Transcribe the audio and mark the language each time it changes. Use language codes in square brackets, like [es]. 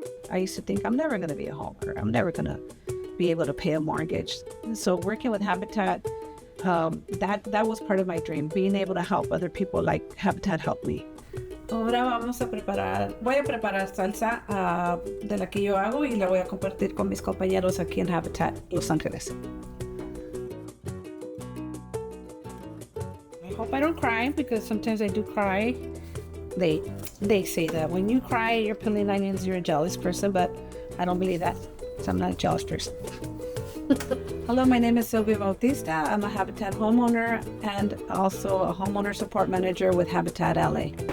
[en] I used to think I'm never going to be a homeowner. I'm never going to be able to pay a mortgage. And so working with Habitat, that was part of my dream, being able to help other people like Habitat helped me. [es] Ahora voy a preparar salsa de la que yo hago y la voy a compartir con mis compañeros aquí en Habitat Los Ángeles. [en] I hope I don't cry, because sometimes I do cry. They say that when you cry, you're peeling onions, you're a jealous person, but I don't believe that, so I'm not a jealous person. Hello, my name is Sylvia Bautista. I'm a Habitat homeowner and also a Homeowner Support Manager with Habitat LA.